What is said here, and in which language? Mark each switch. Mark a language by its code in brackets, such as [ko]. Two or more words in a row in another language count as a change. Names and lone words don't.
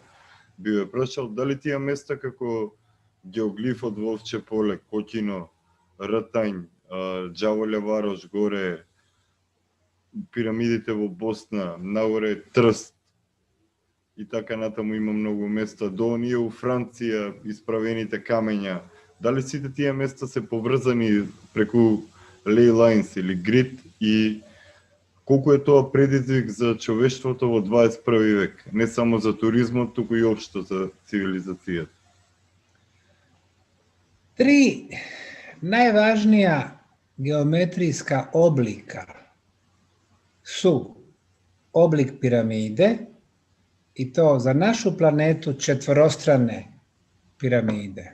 [mk] Би ве прашал дали тие места како Геоглифот во Овче поле, Кокино, Ртањ, Џаволја Варош горе, пирамидите во Босна, нагоре Трст и така натаму има многу места, до оние у Франција, исправените камења. Дали сите тие места се поврзани преку [en] ley lines [mk] ili grid i колку е тоа предизвик за човештвото во 21 век, не само за туризмот, туку и општо за цивилизацијата. [bs] Tri najvažnija geometrijska oblika su oblik piramide, i to za našu planetu četvorostrane piramide.